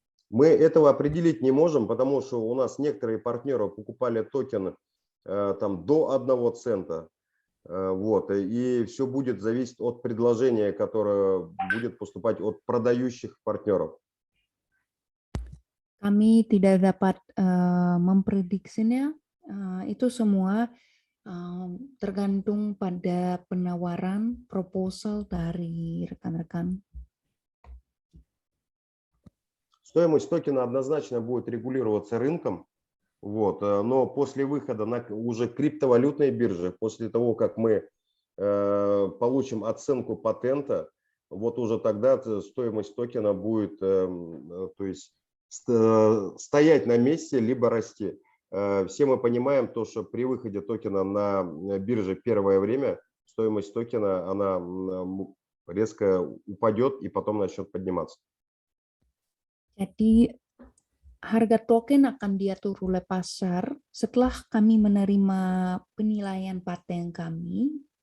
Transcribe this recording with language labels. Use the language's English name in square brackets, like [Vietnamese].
[Russian] Мы этого определить не можем, потому что у нас некоторые партнеры покупали токен там до 1 цента. Вот, и все будет зависеть от предложения, которое будет поступать от продающих партнеров. [Indonesian] Kami tidak dapat memprediksinya. Itu semua tergantung pada penawaran proposal dari rekan-rekan. [Russian] Стоимость токена однозначно будет регулироваться рынком. Вот, но после выхода на уже криптовалютной бирже, после того, как мы получим оценку патента, вот уже тогда стоимость токена будет то есть, стоять на месте, либо расти. Все мы понимаем то, что при выходе токена на бирже первое время стоимость токена она резко упадет и потом начнет подниматься. [Indonesian] Jadi harga token akan diatur oleh pasar setelah kami menerima penilaian paten kami.